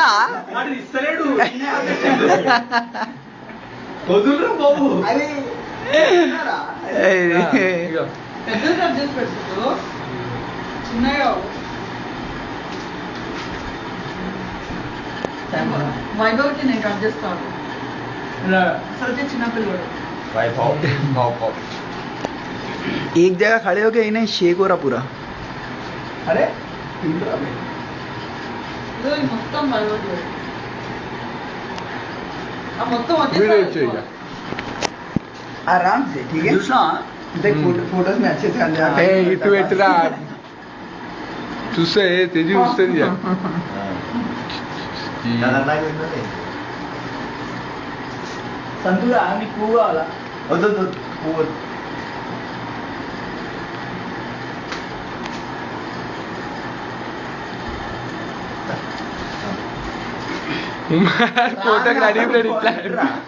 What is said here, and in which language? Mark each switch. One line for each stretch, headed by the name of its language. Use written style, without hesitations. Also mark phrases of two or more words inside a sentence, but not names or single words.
Telugu: ఇస్తలేడు వదులురా బాబు అరే ఇగో పెద్ద కట్ చేసి పెట్టుకో చిన్నగా వైభవ్కి నేను కట్ చేస్తాను అసలు చిన్నపిల్లడు
Hindi: एक जगह खड़े होके इन्हें शेक हो रहा पूरा
Telugu: అరే ఇదో ఈ మొత్తం వైభవ్ ఆ మొత్తం వీడియో వచ్చేసి ఇచ్చే ఇక
Hindi: आराम से ठीक है
Telugu: చూసినా
Hindi: देख फोटोज में अच्छे से आ ఏ जाए
Telugu: ఇటు పెట్టురా చూస్తే తెజి వస్తుంది సంతురా నీకు పువ్వు కావాలా వద్దు పువ్వు ఫోటోకి రెడీ ఇట్లా